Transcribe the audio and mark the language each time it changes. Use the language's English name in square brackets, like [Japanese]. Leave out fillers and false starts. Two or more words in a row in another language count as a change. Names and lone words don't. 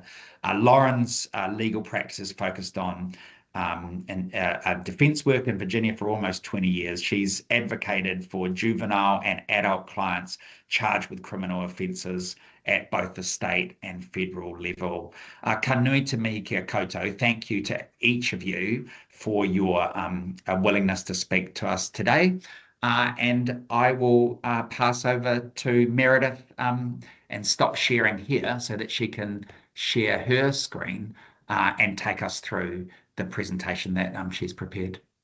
[English] Lauren's legal practice is focused on defense work in Virginia for almost 20 years. She's advocated for juvenile and adult clients charged with criminal offences at both the state and federal level. [Māori] Ka nui te mihi kia koutou. [English] Thank you to each of you for your willingness to speak to us today. And I will pass over to Meredith and stop sharing here so that she can share her screen and take us through the presentation that she's prepared.